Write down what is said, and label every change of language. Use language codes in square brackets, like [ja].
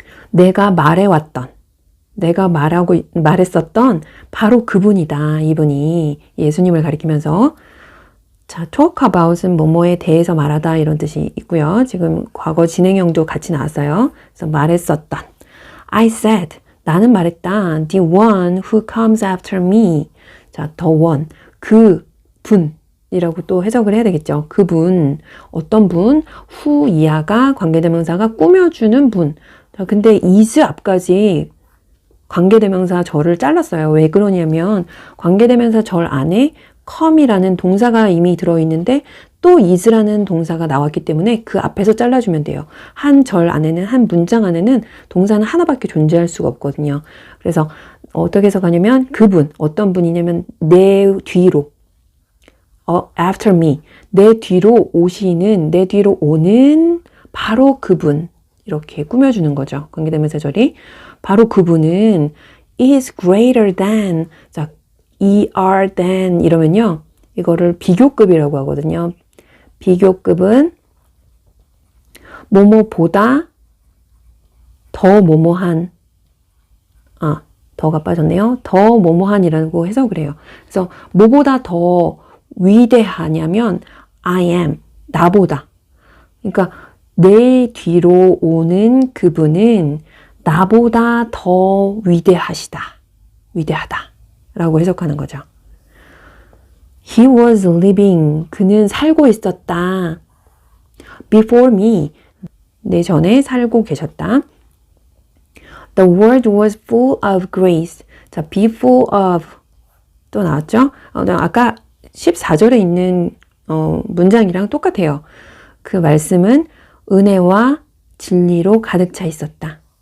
[ko] 내가 말했었던 바로 그분이다. 이분이 예수님을 가리키면서. 자, talk about은 뭐뭐에 대해서 말하다 이런 뜻이 있고요. 지금 과거 진행형도 같이 나왔어요. 그래서 말했었던. [en] I said, [ko] 나는 말했다. [en] The one who comes after me. [ko] 자, the one, 그 분이라고 또 해석을 해야 되겠죠. 그분, 어떤 분, who 이하가 관계대명사가 꾸며주는 분. 자, 근데 is 앞까지 관계대명사 절을 잘랐어요. 왜 그러냐면 관계대명사 절 안에 come이라는 동사가 이미 들어있는데 또 is라는 동사가 나왔기 때문에 그 앞에서 잘라주면 돼요. 한 절 안에는, 한 문장 안에는 동사는 하나밖에 존재할 수가 없거든요. 그래서 어떻게 해석하냐면 그분, 어떤 분이냐면 내 뒤로, after me, 내 뒤로 오는 바로 그분, 이렇게 꾸며주는 거죠. 관계대명사 절이. 바로 그분은 [en] is greater than, [ko] 자, er than 이러면요. 이거를 비교급이라고 하거든요. 비교급은 뭐뭐보다 더 뭐뭐한, 더가 빠졌네요. 더 뭐뭐한이라고 해석을 해요. 그래서 뭐보다 더 위대하냐면 I am, 나보다. 그러니까 내 뒤로 오는 그분은 나보다 더 위대하다 라고 해석하는 거죠. [en] He was living, [ko] 그는 살고 있었다. [en] Before me, [ko] 내 전에 살고 계셨다. [en] The world was full of grace. [ko] 자, be full of 또 나왔죠? 아까 14절에 있는 문장이랑 똑같아요. 그 말씀은 은혜와 진리로 가득 차 있었다.